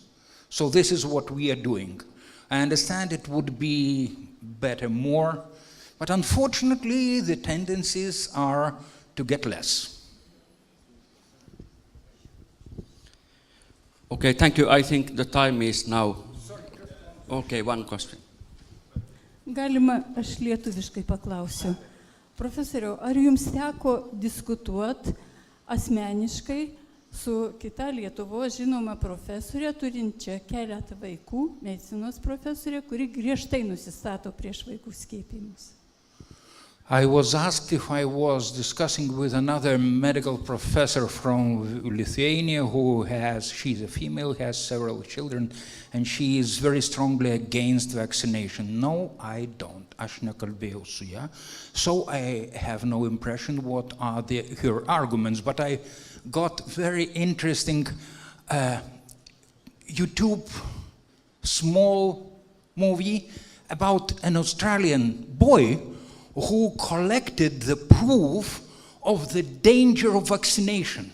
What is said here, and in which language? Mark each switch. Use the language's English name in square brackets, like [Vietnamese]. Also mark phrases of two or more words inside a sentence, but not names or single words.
[English] So this is what we are doing. I understand it would be better more, but unfortunately the tendencies are to get less. Okay, thank you. I think the time is now. Okay, one question. [Lithuanian] Galima, aš lietuviškai paklausiu. Profesoriau, ar jums teko diskutuoti asmeniškai su kita Lietuvos žinoma profesorė, turinčia keletą vaikų, medicinos profesorė, kuri griežtai nusistato prieš vaikų skiepijimus? [English] I was asked if I was discussing with another medical professor from Lithuania she's a female, has several children, and she is very strongly against vaccination. No, I don't. [Lithuanian] Aš nekalbėjau su ja. [English] So I have no impression what are her arguments, but I got very interesting YouTube small movie about an Australian boy who collected the proof of the danger of vaccination.